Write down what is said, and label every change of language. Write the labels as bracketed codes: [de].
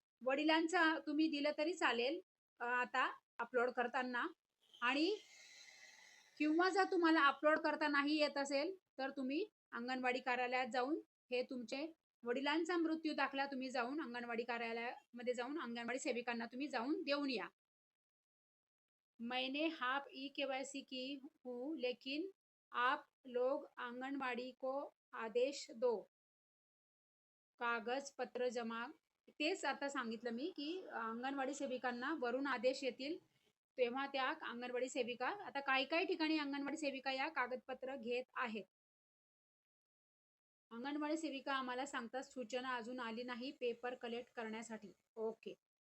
[mr] वडिलांचं तुम्ही दिलं तरी चालेल आता अपलोड करताना. आणि किंवा जर तुम्हाला अपलोड करता नाही येत असेल, तर तुम्ही अंगणवाडी कार्यालयात जाऊन हे तुमचे वडिलांचा मृत्यू दाखला तुम्ही जाऊन अंगणवाडी कार्यालयामध्ये जाऊन अंगणवाडी सेविकांना तुम्ही जाऊन देऊन या. [hi] मैंने हाफ ई केवाईसी की हूँ, लेकिन आप लोग आंगनवाड़ी को आदेश दो, कागज पत्र जमा. [mr] तेच आता सांगितलं मी की अंगणवाडी सेविकांना वरून आदेश येतील, तेव्हा त्या अंगणवाडी सेविका, आता काही काही ठिकाणी अंगणवाडी सेविका या कागदपत्र घेत आहेत. अंगणवाडी सेविका आम्हाला सांगतात सूचना अजून आली नाही पेपर कलेक्ट करण्यासाठी. ओके.